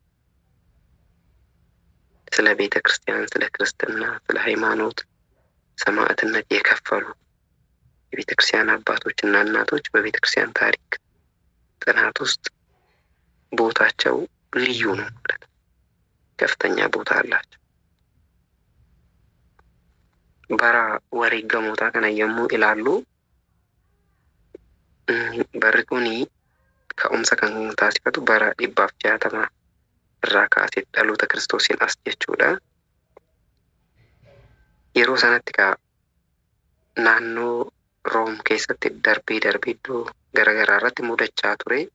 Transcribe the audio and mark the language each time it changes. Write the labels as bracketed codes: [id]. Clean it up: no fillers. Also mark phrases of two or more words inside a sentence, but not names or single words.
[am] ስለ ቤተ ክርስቲያን፣ ስለ ክርስትና፣ ስለ ሃይማኖት ሰማዕትነት የከፈሉ የቤተ ክርስቲያን አባቶችና እናቶች በቤተ ክርስቲያን ታሪክ ጥናት ውስጥ ቦታቸው ልዩ ነው ማለት ነው። ከፍተኛ ቦታ አላቸው። [om] bara wareegamootaa kana yommuu ilaallu barri kuni ka'umsa kan taasifatu bara 160 irraa kaasee dhaloota Kiristoosiin as jechuudha. Yeroo sanatti naannoo Room keessatti darbee iddoo garaagaraa irratti mudachaa ture.